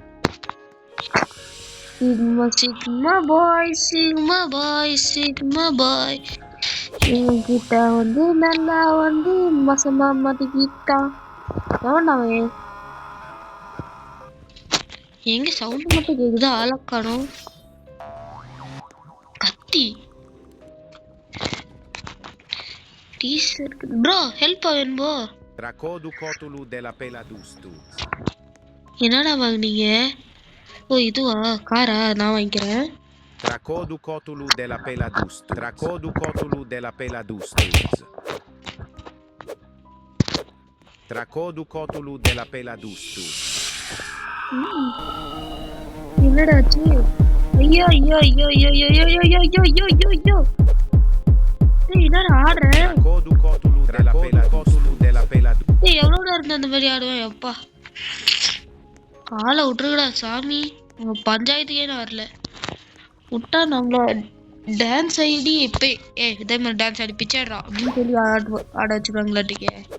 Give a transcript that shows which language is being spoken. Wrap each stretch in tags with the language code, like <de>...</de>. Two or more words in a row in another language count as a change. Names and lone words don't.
<en>sigma boy</en> <ta>என்கிட்ட வந்து நல்லா வந்து மசமா மாட்டிக்கிட்டான். எவன்டாவே எங்க சவுண்ட் மட்டும் கேக்குது, ஆள காணோம். கத்தி</ta> <en>T-shirt bro help</en> <ta>வேணும்போ. Tracodu cotulu della peladustu. என்னடா வாங்குனீங்க? ஓ இதுவா, காரா? நான் வாங்கிக்கிறேன். Tracodu cotulu della peladustu. Tracodu cotulu della peladustus. Tracodu cotulu della peladustus. என்னடா ஆச்சு? ஐயோ ஐயோ ஐயோ ஐயோ ஐயோ ஐயோ ஐயோ ஐயோ ஐயோ ஐயோ. டேய் என்னடா ஆடுற? Tracodu cotulu della peladustus. டேய் எவ்வளவுடா இருந்தா அந்த மாதிரி ஆடுவேன்? அப்பா காலை விட்டுருக்கடா சாமி. உங்க பஞ்சாயத்துக்கே நான் வரல. விட்டா நம்மள</ta> <en>dance ID</en> <ta>இப்ப இதே மாதிரி டான்ஸ் ஆடி பிச்சாடுறா அப்படின்னு சொல்லி ஆட வச்சுருவாங்களாட்டிக்கே.</ta>